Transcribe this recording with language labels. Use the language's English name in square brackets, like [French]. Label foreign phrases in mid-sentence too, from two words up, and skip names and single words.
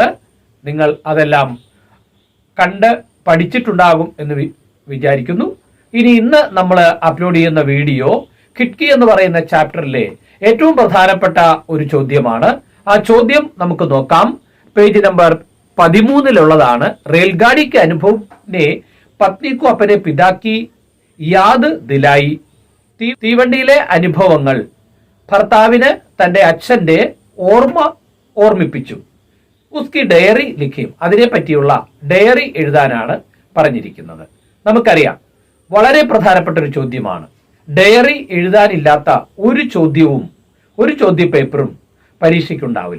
[Malayalam] നിങ്ങൾ അതെല്ലാം കണ്ട് പഠിച്ചിട്ടുണ്ടാകും എന്ന് വിചാരിക്കുന്നു. ഇന്ന് നമ്മൾ അപ്ലോഡ് ചെയ്യുന്ന വീഡിയോ ഖിഡ്കി എന്ന് പറയുന്ന ചാപ്റ്ററിലെ ഏറ്റവും പ്രധാനപ്പെട്ട ഒരു ചോദ്യമാണ്. ആ ചോദ്യം നമുക്ക് നോക്കാം. പേജ് നമ്പർ 13 [Hindi] रेलगाड़ी के अनुभव ने पत्नी को अपने पिता की याद दिलाई. [Malayalam] തീവണ്ടിയിലെ അനുഭവങ്ങൾ ഭർത്താവിന് തന്റെ അച്ഛന്റെ ഓർമ്മിപ്പിച്ചു. [Hindi] उसकी डायरी लिखिए, [Malayalam] അതിനെ പറ്റിയുള്ള ഡയറി എഴുതാനാണ് പറഞ്ഞിരിക്കുന്നത്. നമുക്കറിയാം, വളരെ പ്രധാനപ്പെട്ട ഒരു ചോദ്യമാണ്. ഡയറി എഴുതാനില്ലാത്ത ഒരു ചോദ്യവും ഒരു ചോദ്യ പേപ്പറും പരീക്ഷയ്ക്കുണ്ടാവില്ല.